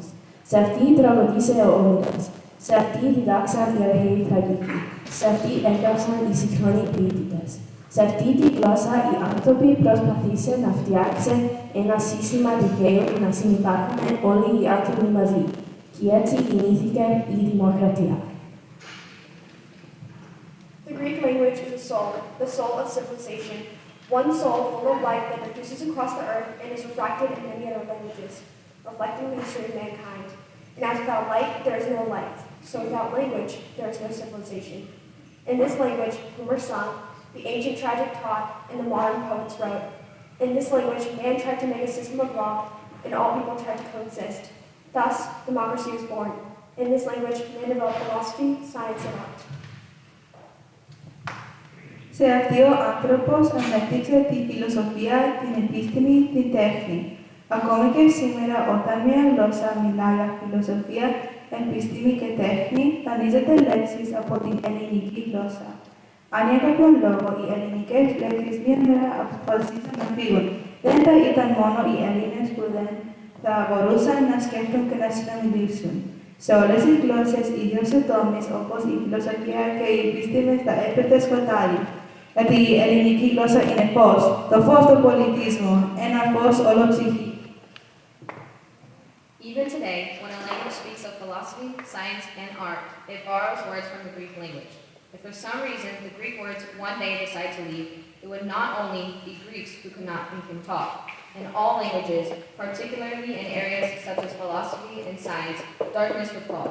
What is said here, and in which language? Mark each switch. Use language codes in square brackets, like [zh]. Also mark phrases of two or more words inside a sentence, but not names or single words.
[el] Σε αυτή τραγουδίσε ο Όνειρας, σε αυτή διδάξαν οι αρχαίοι τραγικοί, σε αυτή έγραψαν οι σύγχρονοι ποιητές. Σε αυτή τη γλώσσα οι άνθρωποι προσπαθήσαν να φτιάξουν ένα σύστημα δικαίου που να συνυπάρχουν όλοι οι άνθρωποι μαζί. Και έτσι γεννήθηκε η δημοκρατία. [en] The Greek language is the soul of civilization, one soul full of life that diffuses across the earth and is refracted in many other languages, reflecting the history of mankind. And as without light, there is no life, so without language, there is no civilization. In this language, Homer sung, the ancient tragic taught, and the modern poets wrote. In this language, man tried to make a system of law, and all people tried to coexist. Thus, democracy was born. In this language, man developed philosophy, science, and art. [el] Σε αυτή ο άνθρωπος ανέπτυξε τη φιλοσοφία, την επιστήμη, την τέχνη. Ακόμη και σήμερα, όταν μια γλώσσα μιλά για φιλοσοφία, επιστήμη και τέχνη, δανείζεται λέξεις από την ελληνική γλώσσα. Αν για κάποιον λόγο οι ελληνικές λέξεις μια μέρα αποφασίσαν να φύγουν, δεν θα ήταν μόνο οι Έλληνες που δεν θα μπορούσαν να σκέφτουν και να συνομιλήσουν. Σε όλες τις γλώσσες, ιδίως σε τομείς όπως η φιλοσοφία και η επιστήμη θα έπεφτε σκοτάδι. Γιατί η ελληνική γλώσσα είναι φως, το φως του πολιτισμού, ένα φως ολοψυχή. [en] Even today, when a language speaks of philosophy, science, and art, it borrows words from the Greek language. If for some reason the Greek words one day decide to leave, it would not only be Greeks who could not think and talk. In all languages, particularly in areas such as philosophy and science, darkness would fall.